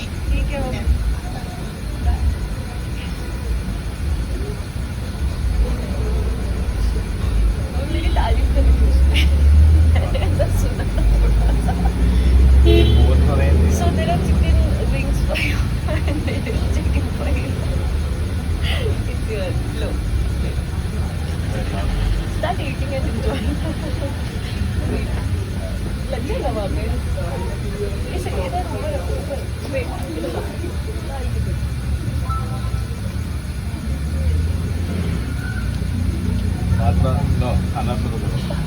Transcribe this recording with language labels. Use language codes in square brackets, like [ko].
[hi] ठीक है मम्मी। मेरी तारीफ करी थी उसने। मैंने ऐसा सुना था थोड़ा सा। [en] So there are chicken wings for you and there is chicken for you. It's yours. Look. Start eating and enjoying. [hi] लग जाएगा वहाँ पे। इसे इधर ऊपर [en] wait. No, [hi] खाना शुरू करो।